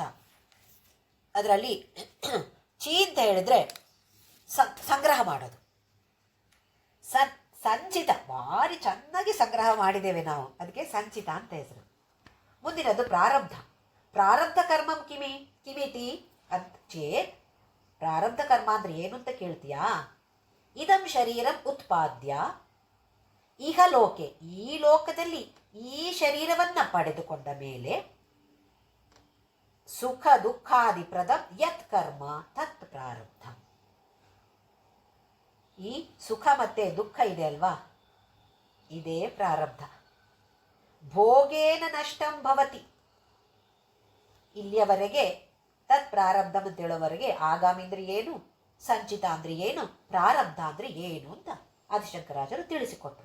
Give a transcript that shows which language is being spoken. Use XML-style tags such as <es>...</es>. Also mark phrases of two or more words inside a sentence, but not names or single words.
<kn>ಅದರಲ್ಲಿ ಚೀ ಅಂತ ಹೇಳಿದ್ರೆ ಸಂಗ್ರಹ ಮಾಡೋದು. ಸಂಚಿತ ಭಾರಿ ಚೆನ್ನಾಗಿ ಸಂಗ್ರಹ ಮಾಡಿದ್ದೇವೆ ನಾವು, ಅದಕ್ಕೆ ಸಂಚಿತ ಅಂತ ಹೆಸರು. ಮುಂದಿನದು ಪ್ರಾರಬ್ಧ.</kn> <sa>ಪ್ರಾರಬ್ಧ ಕರ್ಮಂ ಕಿಮಿತಿ</sa> <kn>ಅಂತ ಚೇತ್, ಪ್ರಾರಬ್ಧ ಕರ್ಮ ಅಂದ್ರೆ ಏನು ಅಂತ ಕೇಳ್ತೀಯಾ?</kn> <sa>ಇದಂ ಶರೀರಂ ಉತ್ಪಾದ್ಯ ಇಹ ಲೋಕೆ,</sa> <kn>ಈ ಲೋಕದಲ್ಲಿ ಈ ಶರೀರವನ್ನ ಪಡೆದುಕೊಂಡ ಮೇಲೆ</kn> <sa>ಸುಖ ದುಃಖಾದಿ ಪ್ರದಂ ಯತ್ ಕರ್ಮ ತತ್ ಪ್ರಾರಬ್ಧ.</sa> <kn>ಈ ಸುಖ ಮತ್ತೆ ದುಃಖ ಇದೆ ಅಲ್ವಾ, ಇದೇ ಪ್ರಾರಬ್ಧ.</kn> <sa>ಭೋಗೇನ ನಷ್ಟಂ ಭವತಿ,</sa> <kn>ಇಲ್ಲಿಯವರೆಗೆ</kn> <sa>ತತ್ ಪ್ರಾರಬ್ಧ</sa> <kn>ಅಂತ ಹೇಳೋವರೆಗೆ ಆಗಾಮಿ ಅಂದ್ರೆ ಏನು, ಸಂಚಿತ ಅಂದ್ರೆ ಏನು, ಪ್ರಾರಬ್ಧ ಅಂದ್ರೆ ಏನು ಅಂತ ಆದಿಶಂಕರಾಚಾರ್ಯರು ತಿಳಿಸಿಕೊಟ್ರು.</kn>